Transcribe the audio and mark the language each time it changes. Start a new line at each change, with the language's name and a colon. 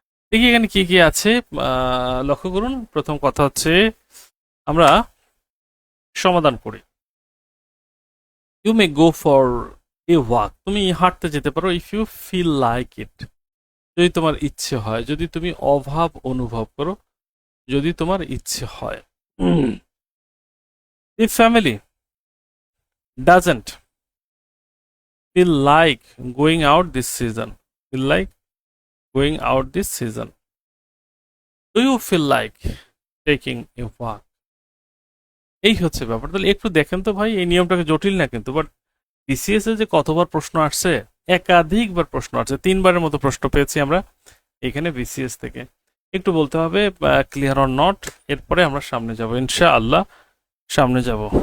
Bangla: দেখি এখানে কি কি আছে, লক্ষ্য করুন। প্রথম কথা হচ্ছে আমরা সমাধান করি।
English: you may go for a walk,
Bangla: তুমি হাঁটতে যেতে পারো
English: if you feel like it,
Bangla: যদি তোমার ইচ্ছে হয়, যদি তুমি অভাব অনুভব করো, যদি তোমার ইচ্ছে হয়।
English: If family doesn't feel like going out this season, feel like going out this season, do you feel like taking a walk?
Bangla: এই হচ্ছে ব্যাপার। তাহলে একটু দেখেন তো ভাই, এই নিয়মটাকে জটিল না কিন্তু, বাট বিসিএস এ যে কতবার প্রশ্ন আসছে, একাধিকবার প্রশ্ন আসছে, 3বারের মতো প্রশ্ন পেয়েছি আমরা এখানে বিসিএস থেকে। একটু বলতে হবে ক্লিয়ার অর নট, এরপরে আমরা সামনে যাব ইনশাআল্লাহ, সামনে যাব।